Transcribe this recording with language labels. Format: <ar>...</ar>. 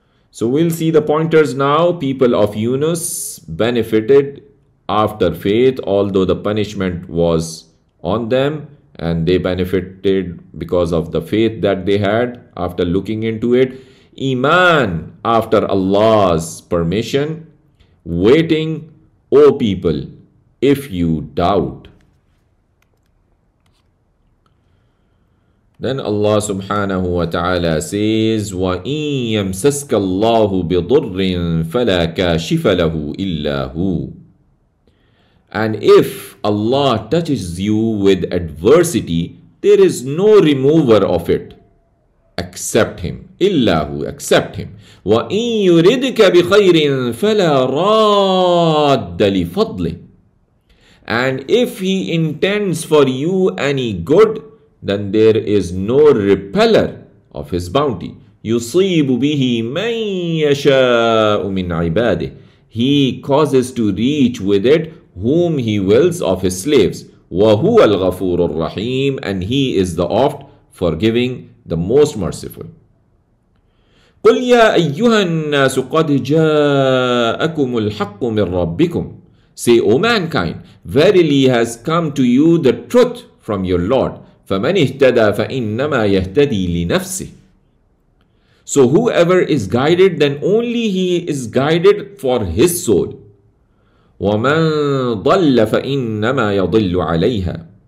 <en>So we'll see the pointers now. People of Yunus benefited after faith, although the punishment was on them, and they benefited because of the faith that they had after looking into it. Iman after Allah's permission. Waiting, O people, if you doubt. Then Allah subhanahu wa ta'ala says,</en> <ar>وَإِن يَمْسَسْكَ اللَّهُ بِضُرٍّ فَلَا كَاشِفَ لَهُ إِلَّا هُ.</ar> <en>And if Allah touches you with adversity, there is no remover of it except Him.</en> <ar>إِلَّا هُ,</ar> <en>except Him.</en> <ar>وَإِن يُرِدْكَ بِخَيْرٍ فَلَا رَادَّ لِفَضْلِهِ.</ar> <en>And if he intends for you any good, then there is no repeller of his bounty.</en> <ar>يصيب به من يشاء من عباده.</ar> <en>He causes to reach with it whom he wills of his slaves.</en> <ar>وهو الغفور الرحيم,</ar> <en>and he is the oft forgiving, the most merciful.</en> <ar>قل يا أيها الناس قد جاءكم الحق من ربكم.</ar> <en>Say, O mankind, verily has come to you the truth from your Lord.</en> <ar>فمن اهتدى فإنما يهتدي لنفسه.</ar> <en>So whoever is guided, then only he is guided for his soul.</en> <ar>وَمَنْ ضَلَّ فَإِنَّمَا يَضِلُّ عَلَيْهَا.</ar>